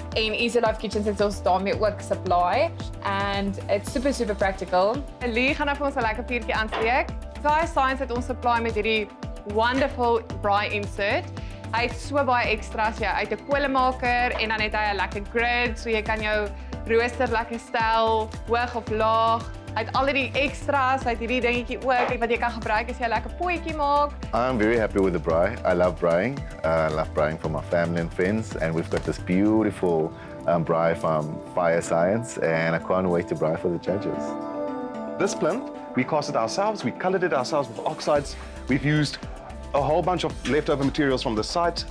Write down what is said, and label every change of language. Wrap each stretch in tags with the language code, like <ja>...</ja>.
<af>En Easy Life Kitchens het ons daarmee ook supply.</af> <en>And it's super, super practical.</en> <af>Lee gaan nou vir ons 'n lekker vuurtjie aansteek. Fire Science het ons supply met hierdie wonderful braai insert. Hy het so baie extras, ja, uit 'n kolemaker en dan het hy 'n lekker grid, so jy kan jou rooster lekker stel, hoog of laag. Hy het al die extras, hy het hierdie dingetjie ook wat jy kan gebruik as jy 'n lekker potjie maak.</af> <en>I'm very happy with the braai. I love braaiing. I love braaiing for my family and friends, and we've got this beautiful braai from Fire Science, and I can't wait to braai for the judges. This plinth, we cast it ourselves, we colored it ourselves with oxides. We've used a whole bunch of leftover materials from the site.</en>